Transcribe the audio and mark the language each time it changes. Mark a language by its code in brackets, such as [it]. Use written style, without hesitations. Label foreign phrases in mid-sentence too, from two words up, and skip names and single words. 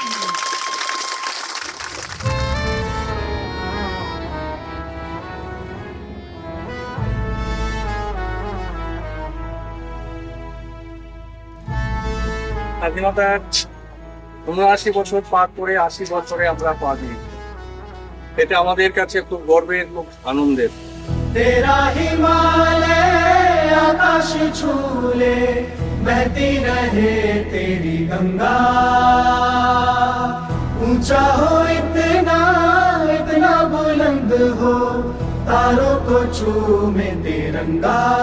[bn] স্বাধীনতার ৭৯ বছর পার করে ৮০ বছরে আমরা পা দিই, এটা আমাদের কাছে খুব গর্বের, খুব আনন্দের। [hi] तेरा हिमालय आकाश छूले, बहती रहे तेरी गंगा। ऊंचा हो इतना, इतना बुलंद हो, तारों को चूमे तिरंगा।